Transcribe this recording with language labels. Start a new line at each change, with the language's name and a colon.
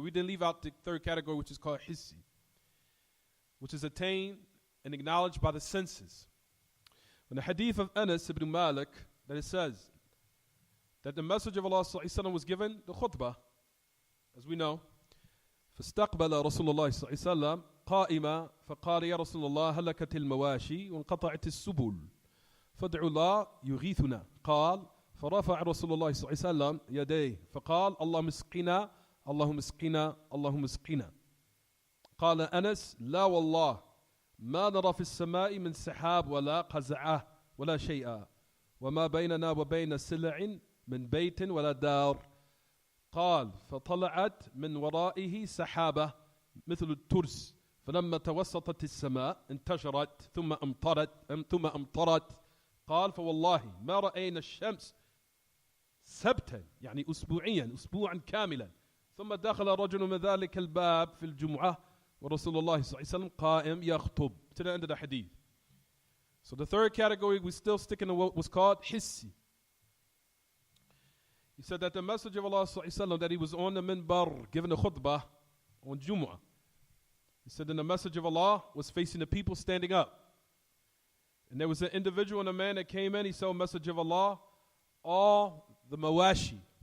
English: We didn't leave out the third category, which is called hissi, which is attained and acknowledged by the senses. In the hadith of Anas ibn Malik, that it says that the Messenger of Allah was given the khutbah, as we know.
Arabic: فاستقبل رسول الله صلى الله عليه وسلم قائما فقال يا رسول الله هلكت المواشي وانقطعت السبل فادعوا الله يغيثنا قال فرفع رسول الله صلى الله عليه وسلم يديه فقال اللهم اسقنا اللهم اسقنا اللهم اسقنا قال أنس لا والله ما نرى في السماء من سحاب ولا قزعة ولا شيئا وما بيننا وبين سلع من بيت ولا دار قال فطلعت من ورائه سحابة مثل الترس فلما توسطت السماء انتشرت ثم أمطرت قال فوالله ما رأينا الشمس سبتا يعني أسبوعا كاملا ثم دخل رجل من ذلك الباب في الجمعة ورسول الله صلى الله عليه وسلم قائم يخطب
English: to the end of the hadith. So the third category, we still sticking to what was called hissi. He said that the Messenger of Allah sallallahu alaihi wasallam, that he was on the minbar giving a khutbah on Jumu'ah. He said then the Messenger of Allah was facing the people standing up. And there was an individual and a man that came in, he said, Messenger of Allah, all the mawashi.